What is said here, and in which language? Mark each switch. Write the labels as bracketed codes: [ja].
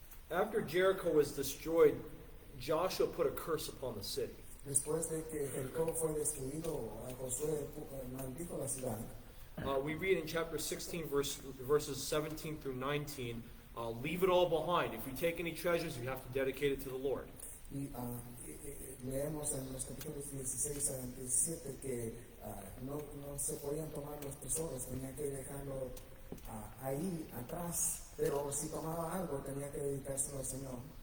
[en] After Jericho was destroyed, Joshua put a curse upon the city. [es] Después de que Jericó fue destruido, Josué maldijo la ciudad. [en] We read in chapter 16, verses 17 through 19, leave it all behind. If you take any treasures, you have to dedicate it to the Lord. [es] Y leemos en los capítulos 16 a 27 que no se podían tomar los tesoros, tenía que dejarlo ahí atrás, pero si tomaba algo tenía que dedicárselo al Señor.